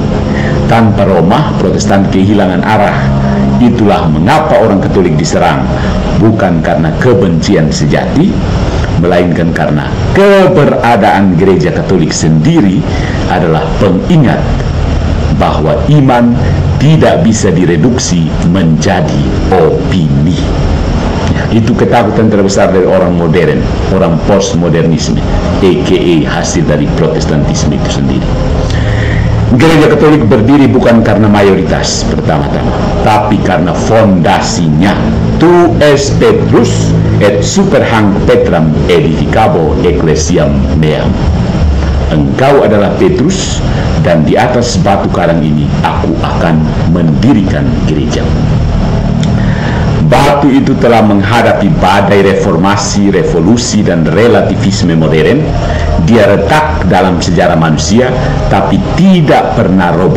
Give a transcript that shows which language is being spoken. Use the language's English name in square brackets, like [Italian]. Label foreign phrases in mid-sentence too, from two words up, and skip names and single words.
[Indonesian] Tanpa Roma, Protestan kehilangan arah. Itulah mengapa orang Katolik diserang, bukan karena kebencian sejati, melainkan karena keberadaan gereja Katolik sendiri adalah pengingat bahwa iman tidak bisa direduksi menjadi opini. Itu ketakutan terbesar dari orang modern, orang postmodernisme, aka hasil dari Protestantisme itu sendiri. Gereja Katolik berdiri bukan karena mayoritas pertama-tama, tapi karena fondasinya. [Latin] Tu es Petrus et super hanc Petram edificabo ecclesiam meam. [Indonesian] Engkau adalah Petrus, dan di atas batu karang ini aku akan mendirikan gereja. Batu itu telah menghadapi badai reformasi, revolusi, dan relativisme modern. Dia retak dalam sejarah manusia, tapi tidak pernah roboh.